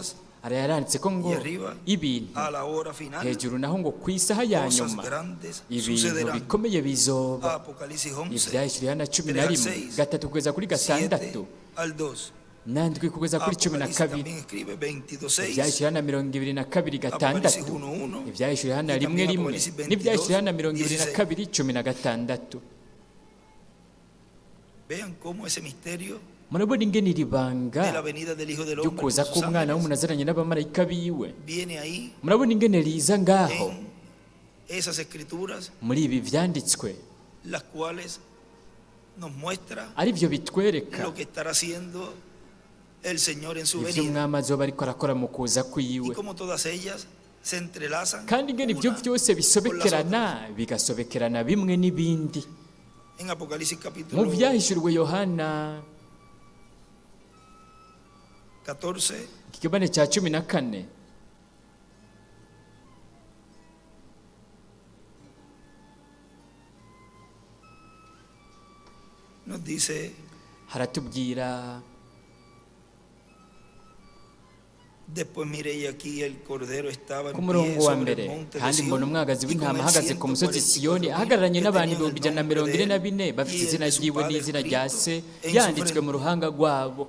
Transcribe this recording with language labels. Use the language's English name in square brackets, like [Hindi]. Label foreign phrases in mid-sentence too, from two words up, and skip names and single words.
[Rundi] Arayaranditse ko ngo ibintu hejuru naho ngo ku isaha ya nyuma ibintu bikomeye bizoba. Ibyahishuriwe Yohana 11 gatatu kugeza kuri 6 nandwi kugeza kuri 12. Ibyahishuriwe Yohana 22 gatandatu, ibyahishuriwe Yohana 1 n'ibyahishuriwe Yohana 22 16. [Spanish] Vean cómo ese misterio [Rundi] murabona ingene iri banga ryo kuza k'umwana w'umuntu aziranye n'abamarayika biwe, murabona ingene riza ngaho muri ibi vyanditswe, ari byo bitwereka ibyo umwami azoba ariko arakora mu kuza kwiwe, kandi ingene ibyo byose bisobekerana bigasobekerana bimwe n'ibindi. Mu byahishuriwe Yohana 14 ikigabane cya 14 [Spanish] nos dice, [Rundi] haratubwira, ku murongo wa mbere, kandi mbona umwagazi w'intama ahagaze ku musozi Siyoni ahagararanye n'abantu 144 bafite izina ryiwe n'izina rya se yanditswe mu ruhanga rwabo.